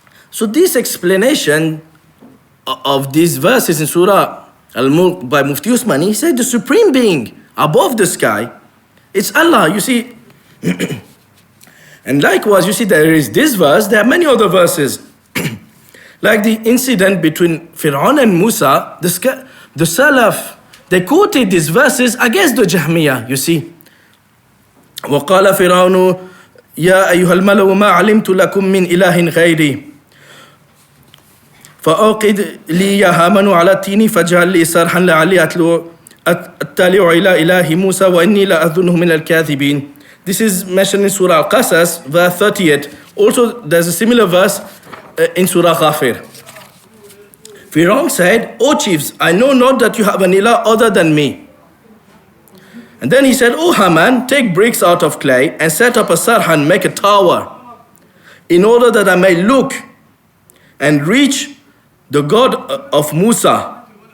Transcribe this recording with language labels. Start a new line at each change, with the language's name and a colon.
English: So this explanation of these verses in Surah Al-Mulk by Mufti Usmani, he said the Supreme Being above the sky, it's Allah, you see. And likewise, you see there is this verse, there are many other verses. Like the incident between Fir'aun and Musa, the Salaf, they quoted these verses against the Jahmiyyah, you see.
Arabic: وَقَالَ فِرْعَوْنُ يَا أَيُّهَا الْمَلَوُ مَا عَلِمْتُ لَكُم مِّنْ إِلَهٍ غَيْرِي فأوقد لي يا هامان على التين فاجعل لي صرحا لعلي أطلع إلى إله موسى وإني لأظنه من الكاذبين.
English: This is mentioned in Surah Al-Qasas, verse 38. Also, there's a similar verse in Surah Ghafir. Fir'aun said, O chiefs, I know not that you have an ilah other than me. And then he said, O Haman, take bricks out of clay and set up a sarhan, make a tower, in order that I may look and reach the God of Musa.